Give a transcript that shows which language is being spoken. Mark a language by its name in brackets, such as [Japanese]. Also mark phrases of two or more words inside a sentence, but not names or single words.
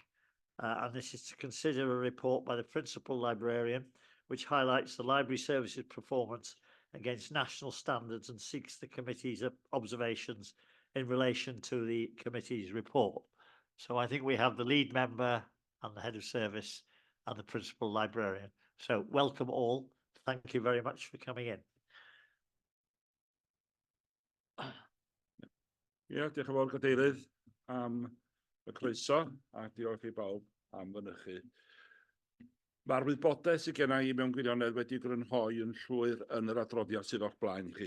[English] And this is to consider a report by the principal librarian, which highlights the library services performance against national standards and seeks the committee's observations in relation to the committee's report. So I think we have the lead member and the head of service and the principal librarian. So welcome all. Thank you very much for coming in. [Welsh] Diolch yn fawr Cadeirydd am y croeso a diolch i bawb am fynychu. Mae'r wybodaeth sydd gennym i mewn gwirionedd wedi grynhoi yn llwyr yn yr adroddiad sydd o'ch blaen chi.